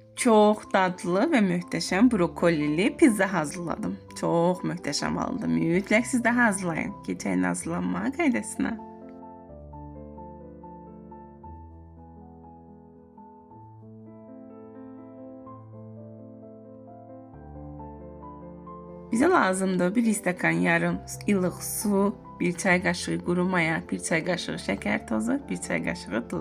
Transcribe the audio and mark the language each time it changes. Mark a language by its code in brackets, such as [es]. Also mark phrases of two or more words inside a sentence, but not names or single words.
[tr] Çok dadlı ve muhteşem brokolili pizza hazırladım. Çok muhteşem oldu. [az] Mütləq siz də hazırlayın. Keçəyin hazırlanma qaydasına. Bize lazımdır 1 stəkan yarım ılıq su, 1 çay qaşığı quru maya, 1 çay qaşığı şəkər tozu, 1 çay qaşığı duz.